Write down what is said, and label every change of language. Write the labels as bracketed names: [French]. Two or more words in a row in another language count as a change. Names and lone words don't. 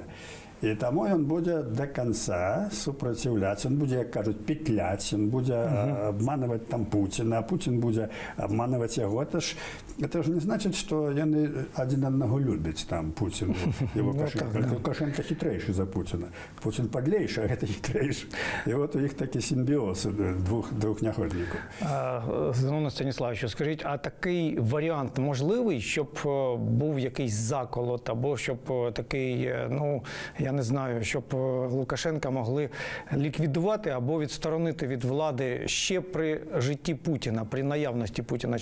[Belarusian] І таму ён будзе [Russian] до конца [Belarusian] супраціўляцца, ён будзе, як кажуць, петляць, ён будзе обманываць там Пуціна, а Путін будзе обманываць яго. Это ж не значыць, што яны адзін аднаго любяць там Пуціну і Лукашенко. Лукашенко хітрэйшы за Пуціна. Пуцін падлейшы, а гэта хітрэйшы. І от у іх такі сімбіоз двох няходнікаў. [Ukrainian] Зіновію Станіславовичу, скажіть, а такий варіант можливий, щоб був якийсь заколот, або щоб такий, ну, я не знаю, щоб Лукашенка могли ліквідувати або відсторонити від влади ще при житті Путіна, при наявності Путіна?